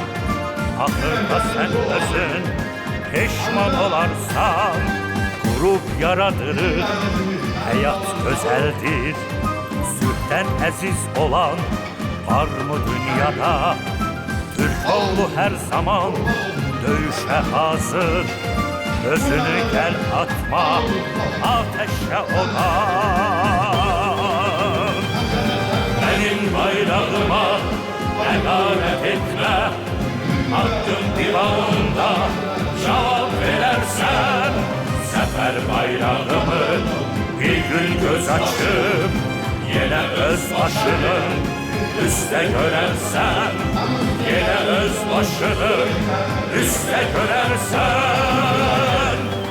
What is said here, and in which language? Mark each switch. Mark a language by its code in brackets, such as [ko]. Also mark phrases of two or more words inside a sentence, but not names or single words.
[az] Axırda sən özün peşman olarsan, qurub yaradırıq, həyat gözəldir. Sülhdən əziz olan varmı dünyada? Türk oğlu hər zaman döyüşə hazır. [tr] Özünü gel atma, ateşe odan. Benim bayrağıma emanet etme, hakkın divanında cevap verersen, sefer bayrağımı bir gün göz açıp, yine öz başının üste görersen, yine öz başını üste görersen.